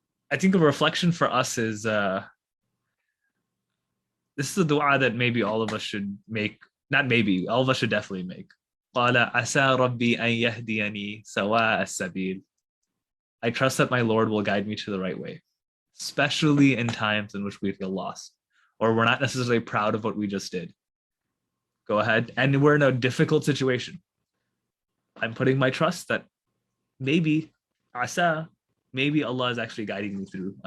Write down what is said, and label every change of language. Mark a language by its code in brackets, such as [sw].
[en] I think a reflection for us is this is a dua that maybe all of us should make. Not maybe, all of us should definitely make. [ar] قال عسى ربي أن يهديني سواء السبيل. [en] I trust that my Lord will guide me to the right way, especially in times in which we feel lost or we're not necessarily proud of what we just did. Go ahead. And we're in a difficult situation. I'm putting my trust that maybe asa, maybe Allah is actually guiding me through.